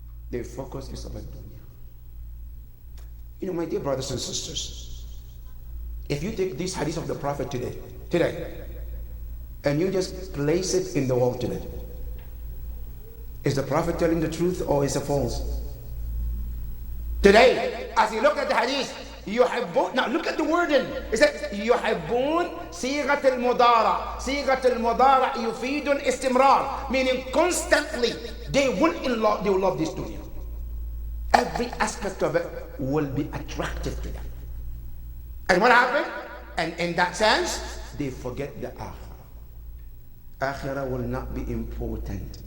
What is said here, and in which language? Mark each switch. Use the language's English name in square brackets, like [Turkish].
[English] Their focus is about dunya. You know, my dear brothers and sisters, if you take this hadith of the Prophet today, and you just place it in the wall today, is the Prophet telling the truth or is it false? Today, as you look at the hadith, [Arabic] يحبون, [English] now look at the wording. It says [Arabic] يحبون صيغة المضارع. صيغة المضارع يفيد الاستمرار, [English] meaning constantly they will love this dunya. Every aspect of it will be attractive to them. And what happened? And in that sense, they forget the akhirah. Akhirah will not be important.